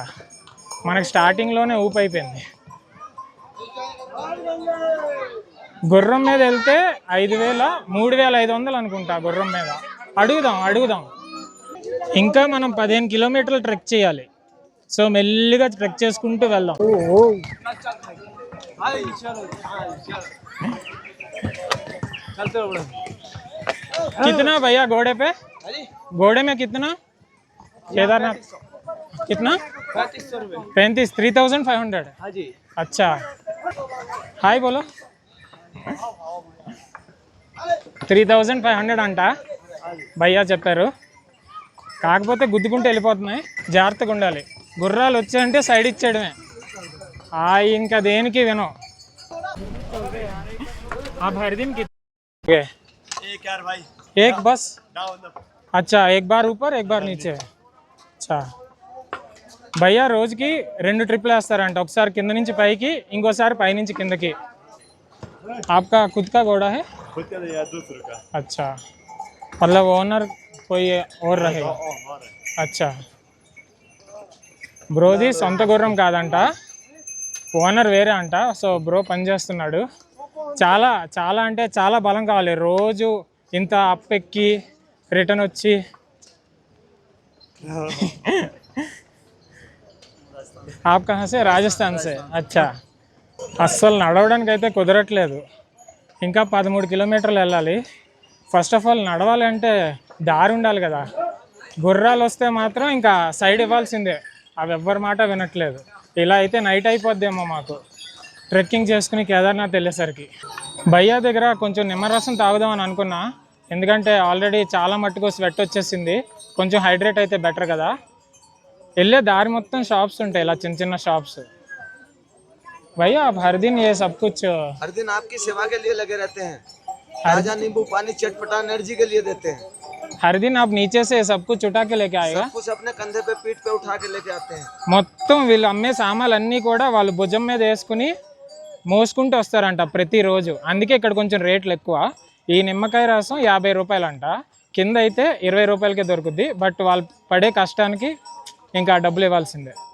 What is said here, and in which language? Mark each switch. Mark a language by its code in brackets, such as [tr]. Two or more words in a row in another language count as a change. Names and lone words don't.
[te] మనకి స్టార్టింగ్లోనే ఊపు అయిపోయింది. గుర్రం మీద వెళ్తే 3,500 అనుకుంటా గుర్రం మీద. అడుగుదాం. ఇంకా మనం 15 కిలోమీటర్లు ట్రెక్ చేయాలి. సో మెల్లిగా ట్రెక్ చేసుకుంటూ వెళ్దాం. [hi] कितना भैया घोड़े पे? घोड़े में कितना? केदारनाथ कितना? 35 3,500। हाँ जी। अच्छा हाय बोलो। [te] 3,500 అంట భయ్యా చెప్పారు. కాకపోతే గుద్దుకుంటూ వెళ్ళిపోతున్నాయి, జాగ్రత్తగా ఉండాలి. గుర్రాలు వచ్చాయంటే సైడ్ ఇచ్చేయడమే, ఇంకా దేనికి వినో. [hi] आप हर दिन कितने? एक बस। अच्छा एक बार ऊपर एक बार नीचे। [te] अच्छा భయ్యా రోజుకి 2 ట్రిప్లు వేస్తారంట, ఒకసారి కింద నుంచి పైకి, ఇంకోసారి పై నుంచి కిందకి. [hi] आपका खुद का घोड़ा है? खुद का या दूसरे का। अच्छा मतलब ओनर कोई और रहेगा? [te] अच्छा బ్రోది సొంత గుర్రం కాదంట, ఓనర్ వేరే అంట. సో బ్రో పని చేస్తున్నాడు. చాలా అంటే చాలా బలం కావాలి, రోజు ఇంత అప్ ఎక్కి రిటర్న్ వచ్చి. [hi] आप कहाँ से? राजस्थान से। [te] अच्छा అస్సలు నడవడానికి అయితే కుదరట్లేదు. ఇంకా 13 కిలోమీటర్లు వెళ్ళాలి. [en] first of all [te] నడవాలి అంటే దారి ఉండాలి కదా. గుర్రాలు వస్తే మాత్రం ఇంకా సైడ్ ఇవ్వాల్సిందే, అవి ఎవ్వరి మాట వినట్లేదు. ఇలా అయితే నైట్ అయిపోద్దేమో మాకు ట్రెక్కింగ్ చేసుకుని కేదార్నాథ్ వెళ్ళేసరికి. భయ్యా దగ్గర కొంచెం నిమ్మరసం తాగుదామని అనుకున్నా, ఎందుకంటే ఆల్రెడీ చాలా మట్టుకు స్వెట్ వచ్చేసింది, కొంచెం హైడ్రేట్ అయితే బెటర్ కదా. వెళ్ళే దారి మొత్తం షాప్స్ ఉంటాయి, ఇలా చిన్న షాప్స్. [hi] भैया आप हर दिन ये सब कुछ? हर दिन आपकी सेवा के लिए लगे रहते हैं। ताजा नींबू पानी चटपटा एनर्जी के लिए देते हैं। हर दिन आप नीचे से सब कुछ उठा के लेके आएगा? सब कुछ अपने कंधे पे पीठ पे उठा के लेके आते हैं। [te] మొత్తం వీళ్ళు అమ్మే సామాన్లన్నీ కూడా వాళ్ళు భుజం మీద వేసుకుని మోసుకుంటూ వస్తారంట ప్రతిరోజు. అందుకే ఇక్కడ కొంచెం రేట్లు ఎక్కువ. ఈ నిమ్మకాయ రసం 50 రూపాయలంట, కింద అయితే 20 రూపాయలకే దొరుకుద్ది. బట్ వాళ్ళు పడే కష్టానికి ఇంకా డబ్బులు ఇవ్వాల్సిందే.